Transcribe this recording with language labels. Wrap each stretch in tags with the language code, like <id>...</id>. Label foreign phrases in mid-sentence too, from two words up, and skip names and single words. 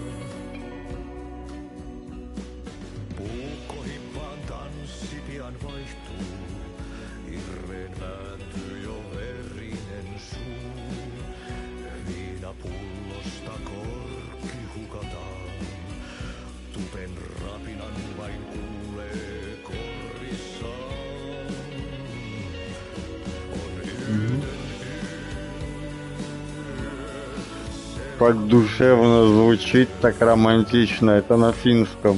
<fi>Puukkohippaan tanssi pian vaihtuu, irreen vääntyy jo verinen suu. Viinapullosta korkki hukataan, tupen rapinan vain kuulee korissaan. On yötön</fi> <ru>Как душевно звучит, так романтично. Это на финском.</ru>